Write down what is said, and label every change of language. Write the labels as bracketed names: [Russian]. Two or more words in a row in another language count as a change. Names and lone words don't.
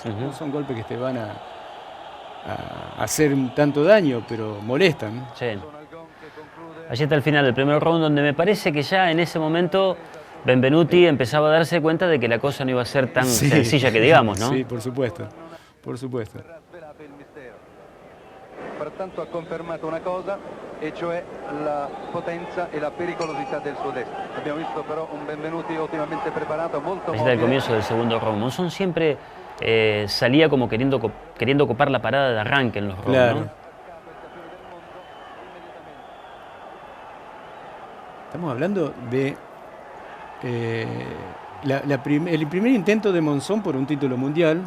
[Spanish] No son golpes que te van a hacer tanto daño, pero molestan. Sí. Allí está el final del primer round, donde me parece que ya en ese momento Benvenuti empezaba a darse cuenta de que la cosa no iba a ser tan sencilla que digamos, ¿no? Sí, por supuesto, por supuesto. [Italian] Pertanto ha confermato una cosa, e cioè la potenza e la pericolosità del suo destro. Abbiamo visto però un Benvenuti ottimamente preparato, molto [Spanish] móvil. El comienzo del segundo round. Monzón siempre salía como queriendo copar la parada de arranque en los rounds, claro. ¿no? Estamos hablando de el primer intento de Monzón por un título mundial,